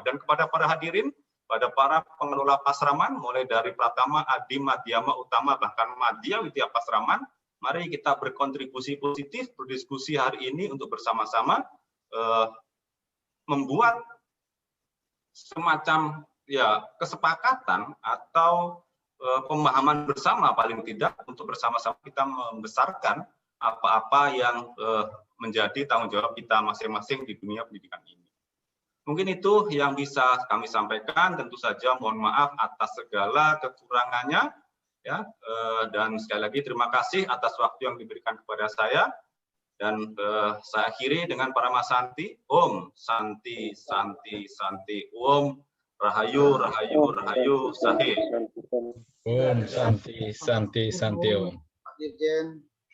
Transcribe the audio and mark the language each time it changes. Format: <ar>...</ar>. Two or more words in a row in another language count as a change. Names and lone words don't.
<id>Dan kepada para hadirin, pada para pengelola pasraman, mulai dari Pratama, Adi, Madhyama, Utama, bahkan Madya Widya Pasraman, mari kita berkontribusi positif, berdiskusi hari ini untuk bersama-sama membuat semacam, ya, kesepakatan atau pemahaman bersama paling tidak untuk bersama-sama kita membesarkan apa-apa yang menjadi tanggung jawab kita masing-masing di dunia pendidikan ini. Mungkin itu yang bisa kami sampaikan. Tentu saja mohon maaf atas segala kekurangannya, ya, dan sekali lagi terima kasih atas waktu yang diberikan kepada saya. Dan saya akhiri dengan Parama Santi.</id> <sa>Om Santi Santi Santi. Om Rahayu Rahayu Rahayu Sahe. Om Santi Santi Santi Om.</sa> <id>Dirjen.</id>